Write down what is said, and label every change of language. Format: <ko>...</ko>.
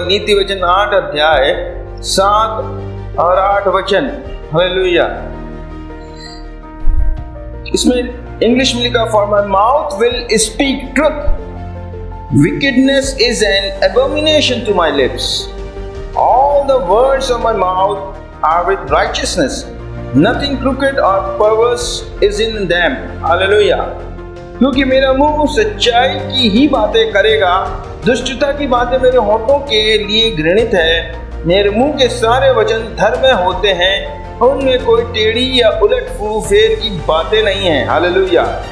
<hi>नीति वचन 8 अध्याय 7 और 8 वचन। हालेलुया। इसमें इंग्लिश में लिखा,</hi> <en>For my mouth will speak truth, wickedness is an abomination to my lips. All the words of my mouth are with righteousness. Nothing crooked or perverse is in them. Hallelujah.</en> <hi>क्योंकि मेरा मुंह सच्चाई की ही बातें करेगा, दुष्टता की बातें मेरे होठों के लिए घृणित है। मेरे मुंह के सारे वचन धर्म में होते हैं, उनमें कोई टेढ़ी या उलट फेर की बातें नहीं है। हालेलुया।</hi>